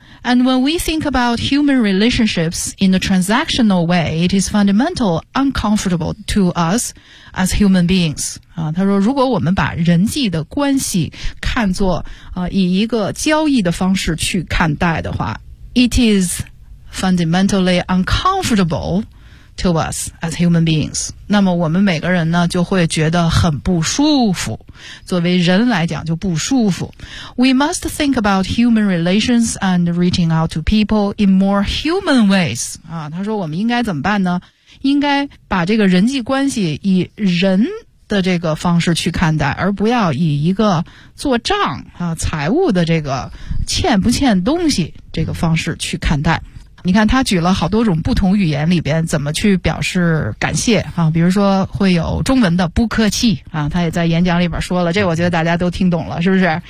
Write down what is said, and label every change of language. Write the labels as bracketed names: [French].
[English] And when we think about human relationships in a transactional way it is fundamental uncomfortable to us as human beings、啊、 [Chinese] 他说如果我们把人际的关系看作、以一个交易的方式去看待的话 [English] It is fundamentally uncomfortable to us as human beings. [Chinese] 那么我们每个人呢就会觉得很不舒服，作为人来讲就不舒服。 [English] We must think about human relations and reaching out to people in more human ways. [Chinese] 啊，他说我们应该怎么办呢？应该把这个人际关系以人的这个方式去看待，而不要以一个做账啊、财务的这个欠不欠东西这个方式去看待。你看他举了好多种不同语言里边怎么去表示感谢啊，比如说会有中文的不客气啊，他也在演讲里边说了，这我觉得大家都听懂了，是不是？